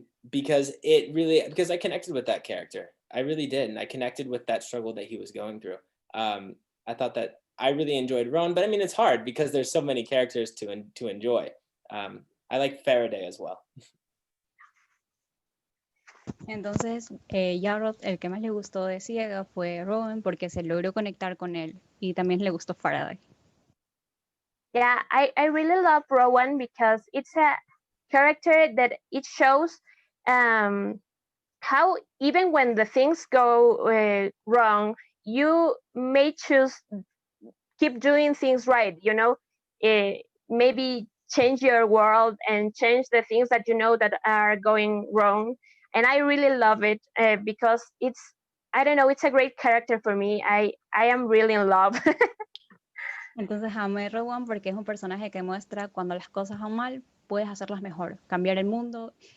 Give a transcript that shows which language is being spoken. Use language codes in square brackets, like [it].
[en] Because I connected with that character. I really did. And I connected with that struggle that he was going through. I thought that I really enjoyed Rowan, but I mean, it's hard because there's so many characters to enjoy. I like Faraday as well. [es] Entonces, Jarrod, el que más le gustó de Ciega fue Rowan porque se logró conectar con él y también le gustó Faraday. [en] Yeah, I really love Rowan because it's a character that it shows how even when the things go wrong, you may choose keep doing things right, you know, maybe change your world and change the things that you know that are going wrong. And I really love it because it's, I don't know, it's a great character for me. I am really in love. [es] Entonces amé Rowan porque es un personaje que muestra cuando las cosas van mal, puedes hacerlas mejor, cambiar el mundo.